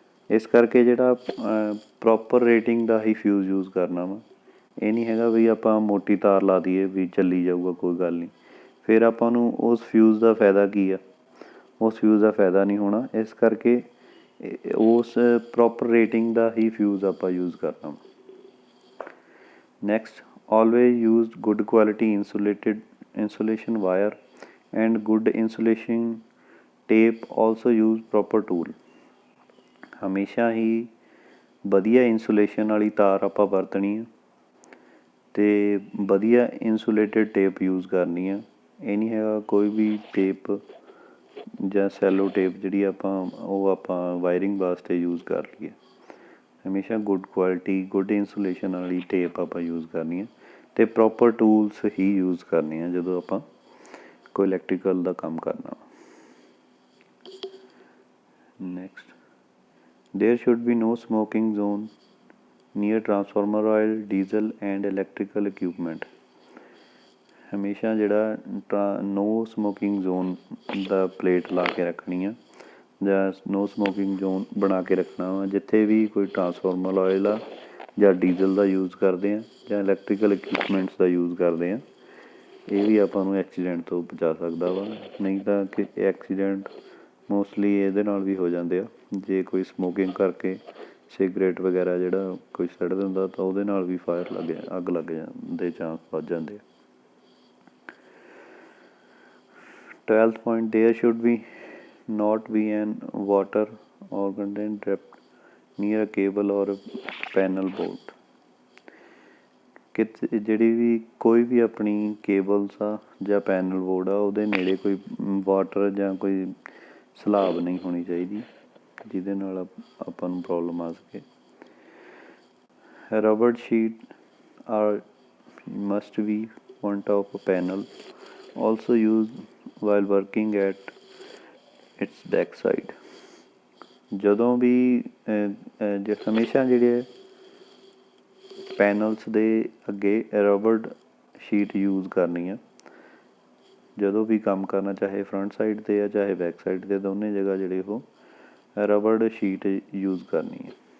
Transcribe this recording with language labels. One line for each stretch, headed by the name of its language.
Punjabi: ਇਸ ਕਰਕੇ ਜਿਹੜਾ ਪ੍ਰੋਪਰ ਰੇਟਿੰਗ ਦਾ ਹੀ ਫਿਊਜ਼ ਯੂਜ਼ ਕਰਨਾ ਵਾ। ਇਹ ਨਹੀਂ ਹੈਗਾ ਵੀ ਆਪਾਂ ਮੋਟੀ ਤਾਰ ਲਾ ਦਈਏ ਵੀ ਚੱਲੀ ਜਾਊਗਾ ਕੋਈ ਗੱਲ ਨਹੀਂ, ਫਿਰ ਆਪਾਂ ਨੂੰ ਉਸ ਫਿਊਜ਼ ਦਾ ਫਾਇਦਾ ਕੀ ਆ, ਉਸ ਫਿਊਜ਼ ਦਾ ਫਾਇਦਾ ਨਹੀਂ ਹੋਣਾ। ਇਸ ਕਰਕੇ ਉਸ ਪ੍ਰੋਪਰ ਰੇਟਿੰਗ ਦਾ ਹੀ ਫਿਊਜ਼ ਆਪਾਂ ਯੂਜ਼ ਕਰਨਾ।
English: Next always use good quality insulation wire and good insulation tape। also use proper tool।
Punjabi: ਹਮੇਸ਼ਾ ਹੀ ਵਧੀਆ ਇੰਸੂਲੇਸ਼ਨ ਵਾਲੀ ਤਾਰ ਆਪਾਂ ਵਰਤਣੀ ਆ ਅਤੇ ਵਧੀਆ ਇੰਸੂਲੇਟਡ ਟੇਪ ਯੂਜ਼ ਕਰਨੀ ਆ। ਇਹ ਨਹੀਂ ਹੈਗਾ ਕੋਈ ਵੀ ਟੇਪ ਜਾਂ ਸੈਲੋ ਟੇਪ ਜਿਹੜੀ ਆਪਾਂ ਵਾਇਰਿੰਗ ਵਾਸਤੇ ਯੂਜ਼ ਕਰ ਲਈਏ। ਹਮੇਸ਼ਾ ਗੁੱਡ ਕੁਆਲਿਟੀ, ਗੁੱਡ ਇੰਸੂਲੇਸ਼ਨ ਵਾਲੀ ਟੇਪ ਆਪਾਂ ਯੂਜ਼ ਕਰਨੀ ਹੈ ਅਤੇ ਪ੍ਰੋਪਰ ਟੂਲਸ ਹੀ ਯੂਜ਼ ਕਰਨੇ ਆ ਜਦੋਂ ਆਪਾਂ ਕੋਈ ਇਲੈਕਟ੍ਰੀਕਲ ਦਾ ਕੰਮ ਕਰਨਾ।
English: Next, there should be no smoking zone near transformer oil, diesel and electrical equipment।
Punjabi: ਹਮੇਸ਼ਾ ਜਿਹੜਾ ਨੋ ਸਮੋਕਿੰਗ ਜ਼ੋਨ ਦਾ ਪਲੇਟ ਲਾ ਕੇ ਰੱਖਣੀ ਆ ਜਾਂ ਨੋ ਸਮੋਕਿੰਗ ਜ਼ੋਨ ਬਣਾ ਕੇ ਰੱਖਣਾ ਵਾ ਜਿੱਥੇ ਵੀ ਕੋਈ ਟਰਾਂਸਫਾਰਮਰ ਆਇਲ ਆ ਜਾਂ ਡੀਜ਼ਲ ਦਾ ਯੂਜ਼ ਕਰਦੇ ਆ ਜਾਂ ਇਲੈਕਟ੍ਰੀਕਲ ਇਕਵਿਪਮੈਂਟਸ ਦਾ ਯੂਜ਼ ਕਰਦੇ ਆ। ਇਹ ਵੀ ਆਪਾਂ ਨੂੰ ਐਕਸੀਡੈਂਟ ਤੋਂ ਬਚਾ ਸਕਦਾ ਵਾ, ਨਹੀਂ ਤਾਂ ਕਿ ਐਕਸੀਡੈਂਟ ਮੋਸਟਲੀ ਇਹਦੇ ਨਾਲ ਵੀ ਹੋ ਜਾਂਦੇ ਆ। ਜੇ ਕੋਈ ਸਮੋਕਿੰਗ ਕਰਕੇ ਸਿਗਰਟ ਵਗੈਰਾ ਜਿਹੜਾ ਕੋਈ ਸੜ ਦਿੰਦਾ ਤਾਂ ਉਹਦੇ ਨਾਲ ਵੀ ਅੱਗ ਲੱਗ ਦੇ ਚਾਂਸ ਵੱਧ ਜਾਂਦੇ ਆ।
English: 12th point, there should be not be an water or content trapped near a cable or a panel board।
Punjabi: ਕਿਤੇ ਜਿਹੜੀ ਵੀ ਕੋਈ ਵੀ ਆਪਣੀ ਕੇਬਲਸ ਆ ਜਾਂ ਪੈਨਲ ਬੋਰਡ ਆ ਉਹਦੇ ਨੇੜੇ ਕੋਈ ਵਾਟਰ ਜਾਂ ਕੋਈ ਸਲਾਬ ਨਹੀਂ ਹੋਣੀ ਚਾਹੀਦੀ ਜਿਹਦੇ ਨਾਲ ਆਪਾਂ ਨੂੰ ਪ੍ਰੋਬਲਮ ਆ ਸਕੇ।
English: Rubber sheet are must be front of a panel, also used while working at its back side।
Punjabi: ਜਦੋਂ ਵੀ ਹਮੇਸ਼ਾ ਜਿਹੜੇ ਪੈਨਲਸ ਦੇ ਅੱਗੇ ਰਬੜ ਸ਼ੀਟ ਯੂਜ਼ ਕਰਨੀ ਆ ਜਦੋਂ ਵੀ ਕੰਮ ਕਰਨਾ, ਚਾਹੇ ਫਰੰਟ ਸਾਈਡ 'ਤੇ ਆ ਚਾਹੇ ਬੈਕ ਸਾਈਡ 'ਤੇ, ਦੋਨੇ ਜਗ੍ਹਾ ਜਿਹੜੇ ਉਹ ਰਬੜ ਸ਼ੀਟ ਯੂਜ਼ ਕਰਨੀ ਹੈ।